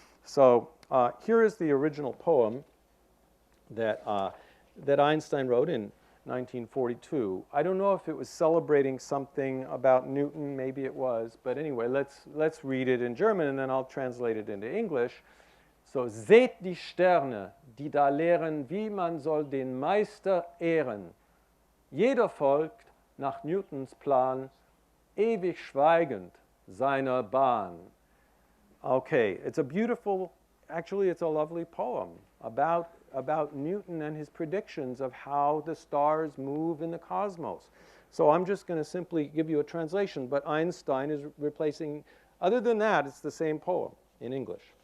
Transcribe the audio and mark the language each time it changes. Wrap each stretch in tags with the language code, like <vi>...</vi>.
<en>So here is the original poem that Einstein wrote in 1942. I don't know if it was celebrating something about Newton, maybe it was, but anyway, let's read it in German and then I'll translate it into English.</en> <de>So, seht die Sterne, die da lehren, wie man soll den Meister ehren. Jeder folgt nach Newtons Plan, ewig schweigend seiner Bahn.</de> <en>Okay, it's a beautiful, actually it's a lovely poem about Newton and his predictions of how the stars move in the cosmos. So I'm just going to simply give you a translation, but Einstein is replacing, other than that, it's the same poem in English.</en>